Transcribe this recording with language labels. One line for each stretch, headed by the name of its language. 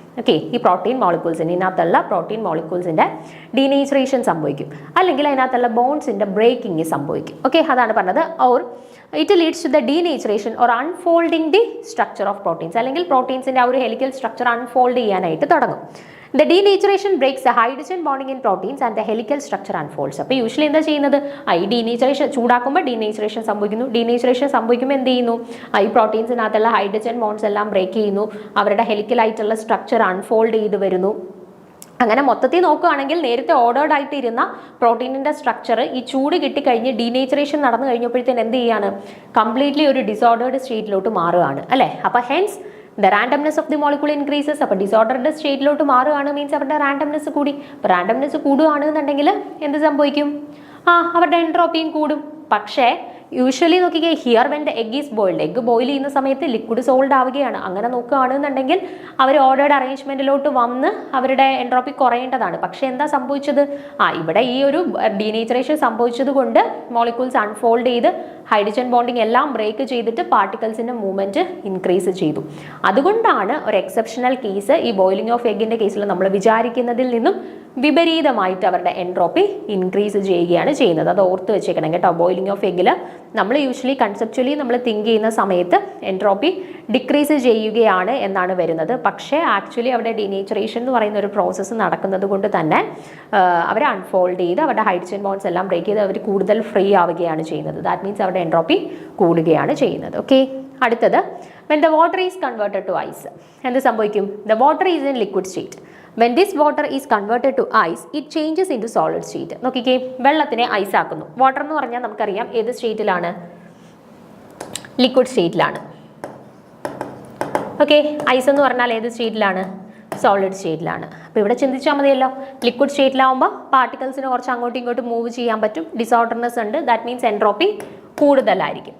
Malayalam: Okay, ഈ protein മോളിക്യൂൾസിന് ഇതിനകത്തുള്ള protein മോളിക്യൂൾസിൻ്റെ denaturation സംഭവിക്കും, അല്ലെങ്കിൽ അതിനകത്തുള്ള ബോൺസിൻ്റെ ബ്രേക്കിംഗ് സംഭവിക്കും. ഓക്കെ, അതാണ് പറഞ്ഞത്.
English: or it leads to the denaturation or unfolding the structure of proteins,
Malayalam: അല്ലെങ്കിൽ പ്രോട്ടീൻസിൻ്റെ ആ ഒരു ഹെലിക്കൽ സ്ട്രക്ചർ അൺഫോൾഡ് ചെയ്യാനായിട്ട് തുടങ്ങും.
English: The denaturation breaks the hydrogen bonding in proteins and the helical structure unfolds.
Malayalam: അപ്പോൾ യൂഷ്വലി എന്താ ചെയ്യുന്നത്? ഈ ഡീനേച്ചറേഷൻ ചൂടാക്കുമ്പോൾ ഡീനേച്ചറേഷൻ സംഭവിക്കുന്നു. ഡീനേച്ചറേഷൻ സംഭവിക്കുമ്പോൾ എന്ത് ചെയ്യുന്നു? ഈ പ്രോട്ടീൻസിനകത്തുള്ള ഹൈഡ്രജൻ ബോൺസ് എല്ലാം ബ്രേക്ക് ചെയ്യുന്നു, അവരുടെ ഹെലിക്കലായിട്ടുള്ള സ്ട്രക്ചർ അൺഫോൾഡ് ചെയ്ത് വരുന്നു. അങ്ങനെ മൊത്തത്തിൽ നോക്കുകയാണെങ്കിൽ നേരത്തെ ഓർഡേർഡ് ആയിട്ട് ഇരുന്ന പ്രോട്ടീനിൻ്റെ സ്ട്രക്ചർ ഈ ചൂട് കിട്ടിക്കഴിഞ്ഞ് ഡീനേച്ചറേഷൻ നടന്നു കഴിഞ്ഞപ്പോഴത്തേന് എന്ത് ചെയ്യാണ്? കംപ്ലീറ്റ്ലി ഒരു ഡിസോർഡേർഡ് സ്റ്റേറ്റിലോട്ട് മാറുകയാണ് അല്ലേ. അപ്പോൾ
English: Hence the randomness of the molecule increases.
Malayalam: അപ്പോൾ ഡിസോർഡർഡ് സ്റ്റേറ്റിലോട്ട് മാറുകയാണ്, മീൻസ് അവരുടെ റാൻഡംനെസ് കൂടി. അപ്പോൾ റാൻഡംനെസ് കൂടുകയാണെന്നുണ്ടെങ്കിൽ എന്ത് സംഭവിക്കും? അവരുടെ എൻട്രോപ്പിയും കൂടും. പക്ഷേ യൂഷ്വലി നോക്കിക്കേ,
English: here when the egg is boiled,
Malayalam: egg boil ചെയ്യുന്ന സമയത്ത് ലിക്വിഡ് സോൾഡ് ആവുകയാണ്. അങ്ങനെ നോക്കുകയാണെന്നുണ്ടെങ്കിൽ അവർ ഓർഡേർഡ് അറേഞ്ച്മെന്റിലോട്ട് വന്ന് അവരുടെ എൻട്രോപ്പി കുറയേണ്ടതാണ്. പക്ഷേ എന്താ സംഭവിച്ചത്? ഇവിടെ ഈ ഒരു ഡീനേച്ചറേഷൻ സംഭവിച്ചത് കൊണ്ട് മോളിക്യൂൾസ് അൺഫോൾഡ് ചെയ്ത് ഹൈഡ്രജൻ ബോണ്ടിങ് എല്ലാം ബ്രേക്ക് ചെയ്തിട്ട് പാർട്ടിക്കിൾസിന്റെ മൂവ്മെന്റ് ഇൻക്രീസ് ചെയ്തു. അതുകൊണ്ടാണ് ഒരു എക്സെപ്ഷണൽ കേസ് ഈ ബോയിലിംഗ് ഓഫ് എഗിന്റെ കേസിൽ നമ്മൾ വിചാരിക്കുന്നതിൽ നിന്നും വിപരീതമായിട്ട് അവരുടെ എൻട്രോപ്പി ഇൻക്രീസ് ചെയ്യുകയാണ് ചെയ്യുന്നത്. അത് ഓർത്ത് വെച്ചേക്കണം കേട്ടോ. ബോയിലിംഗ് ഓഫ് എഗിൽ നമ്മൾ യൂഷ്വലി കൺസെപ്ച്വലി നമ്മൾ തിങ്ക് ചെയ്യുന്ന സമയത്ത് എൻട്രോപ്പി ഡിക്രീസ് ചെയ്യുകയാണ് എന്നാണ് വരുന്നത്. പക്ഷേ ആക്ച്വലി അവിടെ ഡീനേച്ചറേഷൻ എന്ന് പറയുന്ന ഒരു പ്രോസസ്സ് നടക്കുന്നത് കൊണ്ട് തന്നെ അവരെ അൺഫോൾഡ് ചെയ്ത് അവരുടെ ഹൈഡ്രജൻ ബോൺസ് എല്ലാം ബ്രേക്ക് ചെയ്ത് അവർ കൂടുതൽ ഫ്രീ ആവുകയാണ് ചെയ്യുന്നത്.
English: that means
Malayalam: അവരുടെ എൻട്രോപ്പി കൂടുകയാണ് ചെയ്യുന്നത്. ഓക്കെ, അടുത്തത്
English: when the water is converted to ice,
Malayalam: എന്ത് സംഭവിക്കും?
English: The water is in liquid state. When this water is converted to ice, it changes into solid state.
Malayalam: നോക്കിക്കേ, വെള്ളത്തിനെ ഐസ് ആക്കുന്നു. വാട്ടർ എന്ന് പറഞ്ഞാൽ നമുക്കറിയാം ഏത് സ്റ്റേറ്റിലാണ്? ലിക്വിഡ് സ്റ്റേറ്റിലാണ്. ഓക്കെ, ഐസ് എന്ന് പറഞ്ഞാൽ ഏത് സ്റ്റേറ്റിലാണ്? സോളിഡ് സ്റ്റേറ്റിലാണ്. അപ്പോൾ ഇവിടെ ചിന്തിച്ചാൽ മതിയല്ലോ, ലിക്വിഡ് സ്റ്റേറ്റിലാവുമ്പോൾ പാർട്ടിക്കിൾസിന് കുറച്ച് അങ്ങോട്ടും ഇങ്ങോട്ടും മൂവ് ചെയ്യാൻ പറ്റും, ഡിസോർഡർനെസ് ഉണ്ട്,
English: that means
Malayalam: എൻട്രോപ്പി കൂടുതലായിരിക്കും.